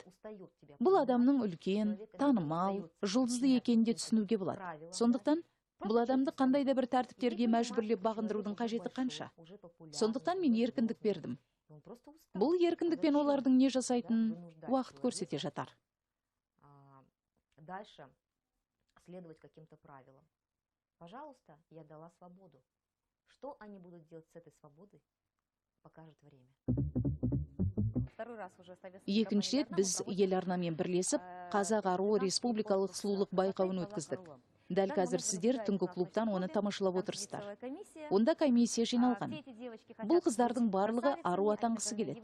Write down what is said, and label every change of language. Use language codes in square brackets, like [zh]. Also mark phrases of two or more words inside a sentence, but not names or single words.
[kk] Бұл адамның үлкен, танымал, жұлдызды екенін де түсінуге болады. Сондықтан бұл адамды қандай да бір тәртіптерге мәжбүрлеп бағындырудың қажеті қанша? Сондықтан мен еркіндік бердім. Бұл еркіндікпен олардың не жасайтынын уақыт көрсете жатар. [ru] Дальше следовать каким-то правилам. Пожалуйста, я дала свободу. Что они будут делать с этой свободой, покажет время. [kk] Екінші рет біз ел арнамен бірлесіп, Қазақ Ару республикалық сұлулық байқауын өткіздік. Дәл қазір сіздер түнгі клубтан оны тамашалап отырсыздар. Онда комиссия жиналған. Бұл қыздардың барлығы ару атанғысы келеді.